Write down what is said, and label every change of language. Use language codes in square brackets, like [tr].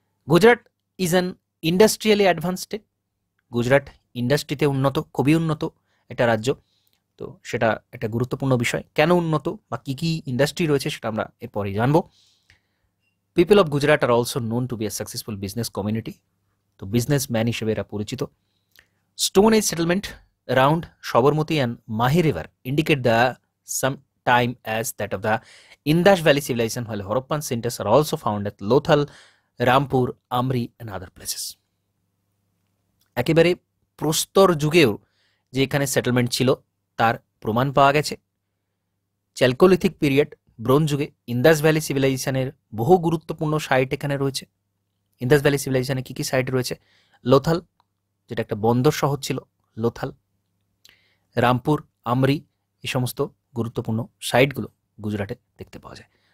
[en] Gujarat is an industrially advance state. [bn] Gujarat ইন্ডাস্ট্রিতে উন্নত, খুবই উন্নত একটা রাজ্য। তো সেটা একটা গুরুত্বপূর্ণ বিষয়। কেন উন্নত বা কী কী ইন্ডাস্ট্রি রয়েছে সেটা আমরা এরপরেই জানবো। [en] People of Gujarat are also known to be a successful business community. [bn] তো বিজনেসম্যান হিসেবে এরা পরিচিত। [en] Stone age settlement around Sabarmati and Mahi River indicate the some time as that of the Indus Valley civilization, while Harappan centers are also found at Lothal, Rampur, Amri and other places. [bn] একেবারে প্রস্তর যুগেও যে এখানে settlement ছিল তার প্রমাণ পাওয়া গেছে। চ্যালকোলিথিক পিরিয়ড, ব্রোঞ্জ যুগে ইন্দাস ভ্যালি সিভিলাইজেশনের বহু গুরুত্বপূর্ণ সাইট এখানে রয়েছে। ইন্দাস ভ্যালি সিভিলাইজেশনে কী কী সাইট রয়েছে? লোথাল, যেটা একটা বন্দর শহর ছিল, লোথাল, রামপুর, আমরি, এই সমস্ত গুরুত্বপূর্ণ সাইটগুলো গুজরাটে দেখতে পাওয়া যায়।